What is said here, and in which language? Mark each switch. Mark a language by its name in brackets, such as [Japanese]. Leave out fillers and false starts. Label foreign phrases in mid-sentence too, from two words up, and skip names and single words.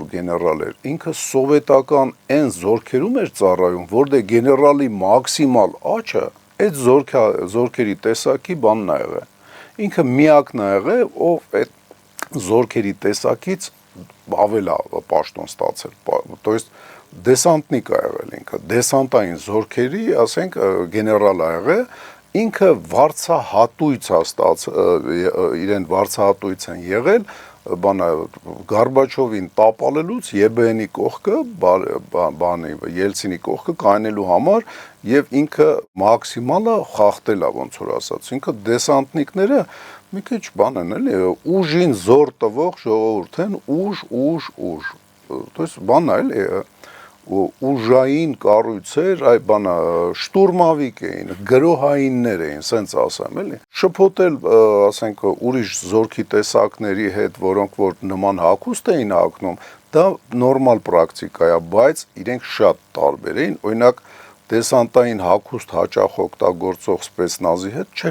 [Armenian] գեներալ էր, ինքը սովետական այն զորքերում էր ծառայում, որտեղ գեներալի մաքսիմալ աճը այդ զորքերի տեսակի բանն ա եղել։ Ինքը միակն ա եղել, ով այդ զորքերի տեսակից ավելա պաշտոն ստացել, [Russian] то есть [Armenian] դեսանտնիկ ա եղել ինքը, դեսանտային զորքերի, ասենք, գեներալ ա եղել, ինքը վարձահատույց ա ստացել, իրեն վարձահատույց են եղել, Գորբաչովին տապալելուց ԵԲՆ-ի կողքը, Ելցինի կողքը կայնելու համար եւ ինքը մաքսիմալը խախտել ա, ոնց որ ասած, ինքը դեսանտնիկները մի քիչ բան են, էլի, ուժին զոր տվող ժողովուրդ են, ուժ, [Russian] то есть բանն [Armenian] է, էլի, ուժային կառույցեր, այ բանա շտուրմավիկ էին, գրոհայիններ էին, սենց ասեմ, էլի։ Շփոթել, ասենք, ուրիշ զորքի տեսակների հետ, որոնք որ նման հագուստ էին հագնում, դա նորմալ պրակտիկա է, բայց իրենք շատ տարբեր էին, օրինակ դեսանտային հագուստ հաճախ օգտագործող սպեցնազի հետ չէր